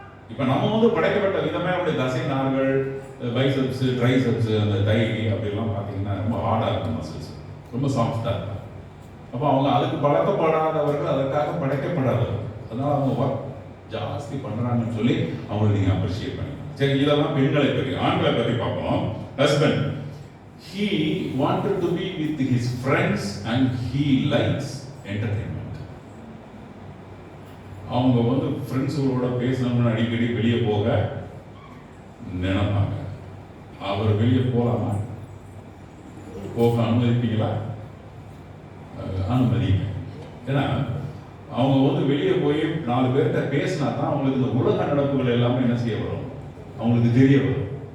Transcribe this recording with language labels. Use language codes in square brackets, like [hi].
[ta] இப்போ நம்ம வந்து படைக்கப்பட்ட விதமே அவருடைய தசை நார்கள், பைசப்ஸு, ட்ரைசப்ஸு, அந்த தை அப்படிலாம் பார்த்தீங்கன்னா ரொம்ப ஹார்டாக இருக்கும், மசில்ஸ் ரொம்ப சாஃப்டாக இருக்கும். அப்போ அவங்க அதுக்கு பழக்கப்படாதவர்கள், அதற்காக படைக்கப்படாதவர்கள். அதனால் அவங்க ஒர்க் ஜாஸ்தி பண்ணுறாங்கன்னு சொல்லி அவங்களை நீங்கள் அப்ரிஷியேட் பண்ணிக்கணும். சரி, இதெல்லாம் பெண்களை பற்றி. ஆண்களை பற்றி பார்ப்போம். [en] Husband, he wanted to be with his friends and he likes entertainment. [ta] அவங்க வந்து ஃப்ரெண்ட்ஸுகளோட பேசணும்னு அடிக்கடி வெளியே போக நினைப்பாங்க. அவர் வெளியே போகலாமா, போக அனுமதிப்பீங்களா? அனுமதிங்க. ஏன்னா அவங்க வந்து வெளியே போய் 4 பேர்கிட்ட பேசினா தான் அவங்களுக்கு இந்த உலக நடப்புகள் எல்லாமே என்ன செய்ய வரும், அவங்களுக்கு தெரிய வரும்.